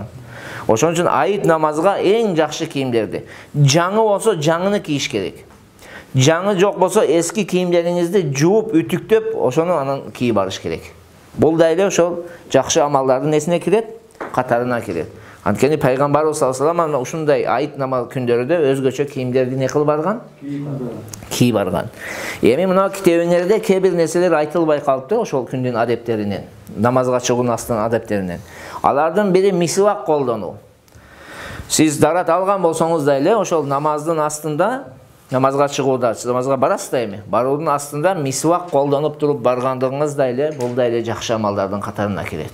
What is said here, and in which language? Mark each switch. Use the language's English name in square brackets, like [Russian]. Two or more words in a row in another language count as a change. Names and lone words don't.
[Kyrgyz] Ошон үчүн айт намазга эң жакшы кийимдерди. Жаңы болсо жаңыны кийиш керек. Жаңы жок болсо эски кийимдериңизди жууп, үтүктөп, ошону анан кийип барыш керек. Бул да эле ошол жакшы амалдардын несине кирет? Катарына кирет. Анткени пайгамбарыбыз [Arabic] صلى الله عليه وسلم [Kyrgyz] ушундай айт намаз күндөрүдө өзгөчө кийимдерди не кылып барган? Кийип барган. Эми мына китебиңерде кээ бир нерселер айтылбай калыптыр ошол күндүн адептеринен, намазга чыгуунун астын адептеринен. Алардын бири мисвак колдонуу. Сиз дарат алган болсоңуз да эле ошол намаздын астында, намазга чыгууда, намазга барасыз да эми, баруунун астында мисвак колдонуп туруп баргандыгыңыз да эле, бул да эле жакшы амалдардын катарына кирет.